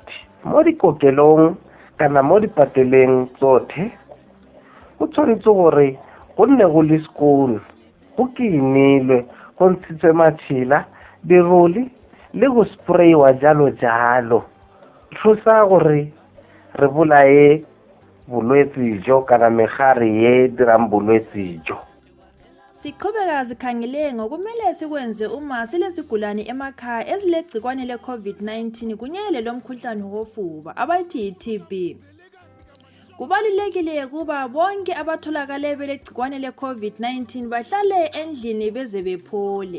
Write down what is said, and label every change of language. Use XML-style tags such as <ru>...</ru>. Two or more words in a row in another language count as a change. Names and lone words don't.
<tn>Mo dikokelong kana mo dipateleng tsotlhe go tshwanetse gore go nne go le school go kinilwe go ntshitswe matšhila diroli le go sprayiwa jalo thusa gore re bolae bolwetse jo kana megare ye dirang bolwetse jo.</tn> <nd>Siqhubeka sikhangele ngokumele sikwenze uma silezigulane emakhaya ezilegcikwane le-COVID-19 kunyele lomkhuhlane wofuba abathi yi-TB. Kubalulekile kuba bonke abatholakale belegcikwane le-COVID-19 bahlale endlini beze bephole.</nd>